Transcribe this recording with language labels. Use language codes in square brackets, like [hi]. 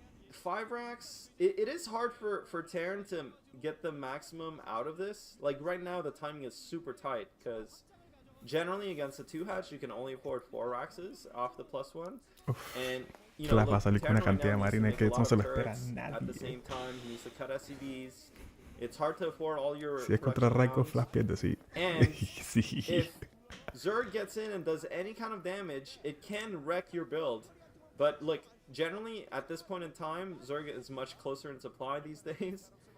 [en] 5 racks, it is hard for Terran to get the maximum out of this. Like, right now, the timing is super tight, because generally against a 2-hatch, you can only afford 4 racks off the +1. And... You know, look, [es] va a salir con una cantidad de marines que no se lo espera [en] at the same time, he needs to cut SCVs. It's hard to afford all your... [es] Si es contra Raiko, Flash pierde, sí. [en] And [es] sí. [en] If Zerg gets in and does any kind of damage, it can wreck your build. But look, generally, at this point in time, Zerg is much closer in supply these days.